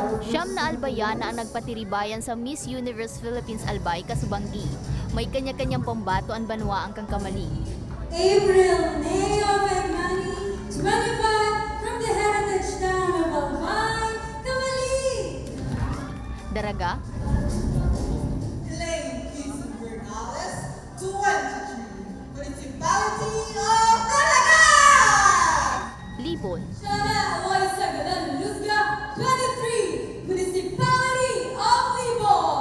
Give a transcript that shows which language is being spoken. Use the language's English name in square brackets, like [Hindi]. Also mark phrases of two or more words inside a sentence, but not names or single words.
[Bikol] Siyam na albayana ang nagpatiribayan sa Miss Universe Philippines-Albay, Kasubanggi. May kanya-kanyang pambato ang banwa ang kangkamali. [English] April Neo Fermani, 25, from the heritage town of Albay, Kamali. Daraga, Elaine Quezon Bernales, 23, Municipality of Daraga! Libon, Shana Aloy Sagalan Luzga, 23, Municipality of Libon.